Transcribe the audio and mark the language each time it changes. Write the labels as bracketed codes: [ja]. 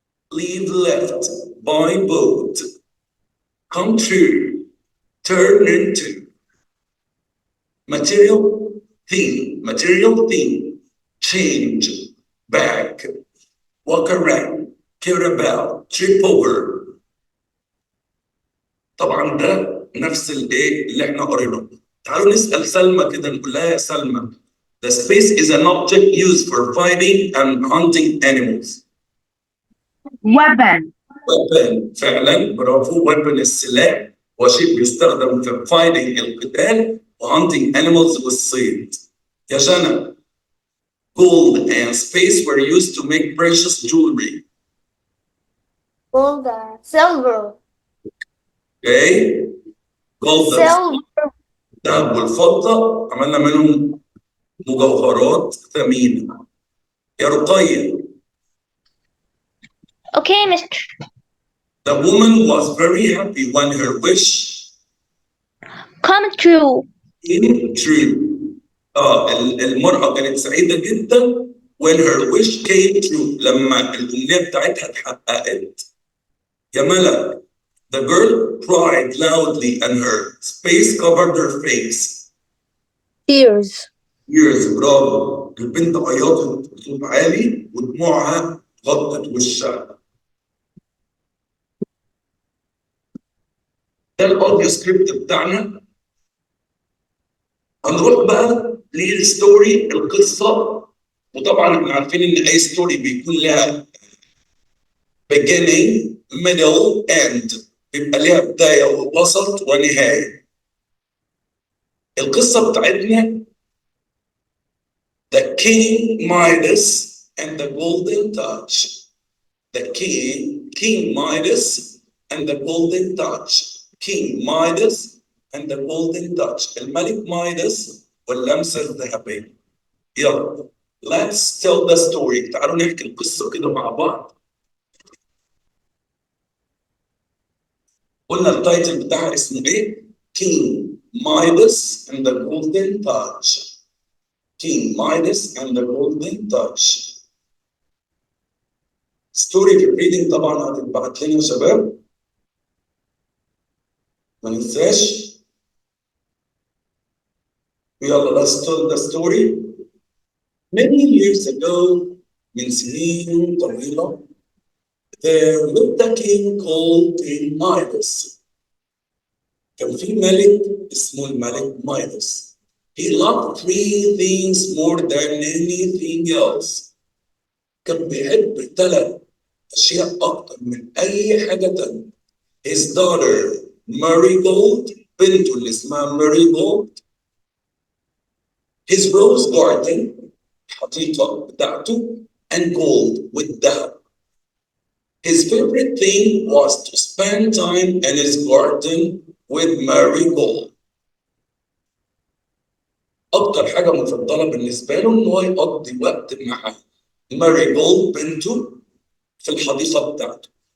[en] leave, left, buy, bought, come true, turn into, material theme, change, back, walk around, care about, trip over. [ar] طبعا ده نفس الايه اللي احنا قريناه. تعالوا نسال سلمى كده، نقول لها يا سلمى [en] the space is an object used for fighting and hunting animals. weapon. [ar] weapon فعلا برافو. weapon السلاح هو شيء بيستخدم في fighting القتال و [en] hunting animals [ar] والصيد. [en] يا جنى gold and space were used to make precious jewelry. Gold, silver. Okay. gold Silver. [ar] الذهب والفضة عملنا منهم مجوهرات ثمينة. يا رقية [en] Okay, Mr. the woman was very happy when her wish Come true. came true. [ar] المرأة كانت سعيدة جدا [en] when her wish came true [ar] لما الأمنية بتاعتها اتحققت. [en] يا ملك the girl cried loudly and her face covered her face. Tears. Tears برافو. [ar] البنت عيطت بصوت عالي ودموعها غطت وشها. ده الاوديو سكريبت بتاعنا. هنروح بقى للستوري القصه، وطبعا احنا عارفين ان اي ستوري بيكون لها [en] beginning middle end، [ar] بيبقى لها بدايه ووسط ونهايه. القصه بتاعتنا [en] The King Midas and the Golden Touch. The King Midas and the Golden Touch. King Midas and the Golden Touch. [ar] الملك مايدس واللمسة الذهبية. [en] يلا let's tell the story. [ar] تعالوا نحكي القصة كده مع بعض. قلنا التايتل بتاعها اسمه ايه؟ [en] King Midas and the Golden Touch. King Midas and the Golden Touch. [ar] ستوري في الريدنج طبعا هتتبعت لنا يا شباب، ما ننساش. [en] يلا let's tell the story. Many years ago [ar] من سنين طويلة [en] there lived a king called King Midas. [ar] كان في ملك اسمه الملك مايدس. [en] He loved three things more than anything else. [ar] كان بيحب 3 أشياء أكتر من أي حاجة تانية. [en] His daughter Marigold، [ar] بنته اللي اسمها [en] Marigold. His rose garden، [ar] الحديقة بتاعته، [en] and gold والذهب. His favorite thing was to spend time in his garden with Marigold. [ar] أكتر حاجة مفضلة بالنسبة له إن هو يقضي وقت مع Marigold بنته في الحديقة بتاعته.